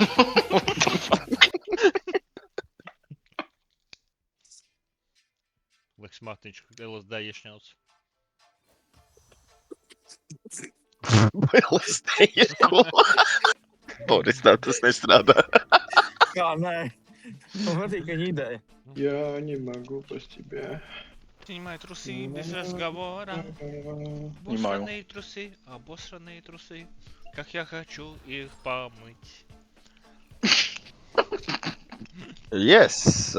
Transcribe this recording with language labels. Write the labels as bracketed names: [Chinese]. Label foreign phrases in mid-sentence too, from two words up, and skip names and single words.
[Latvian] Liks Mārtiņš LSD iešņauts. LSD, ko? Boris, tā tas nestrādā. Kā nē? Man patīk viņa ideja. [Russian] Я не могу без тебя. Снимай трусы без разговора. Не могу. Обосранные трусы, обосранные трусы. Как я хочу их помыть. Yes.